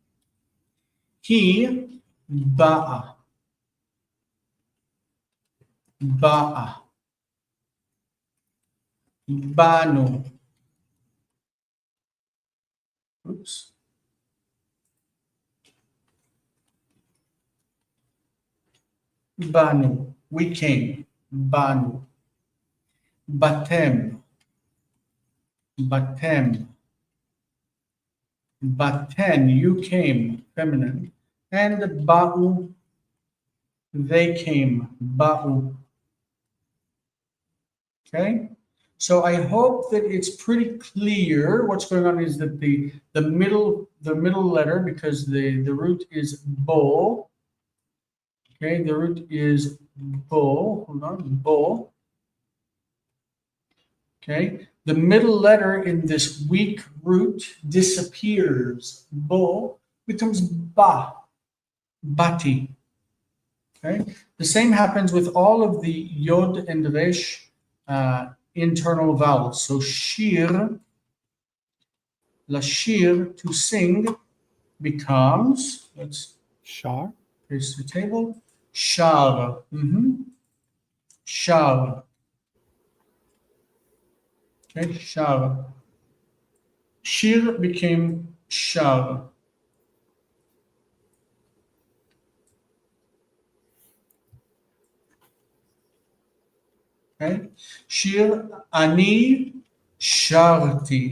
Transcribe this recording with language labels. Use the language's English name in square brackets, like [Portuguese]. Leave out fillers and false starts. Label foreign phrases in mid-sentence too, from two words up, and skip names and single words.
[Hebrew] He, באה, באנו. [English] Oops. Banu, we came. [Hebrew] באנו. באתם. באתם. באתן, [English] you came, feminine. And ba'u, they came. Ba'u. Okay? So I hope that it's pretty clear. What's going on is that the middle letter, because the root is bo. Okay, the root is bo. Hold on, bo. Okay, the middle letter in this weak root disappears. Bo becomes [Hebrew] בא, באתי. [English] Okay, the same happens with all of the yod and resh internal vowels. So [Hebrew] שיר, לשיר, [English] to sing, becomes, let's [Hebrew] שר. [English] paste the table, [Hebrew] שר. שר. [English] Okay, shar. Shir became shar. [Hebrew] Okay, שיר, אני שרתי.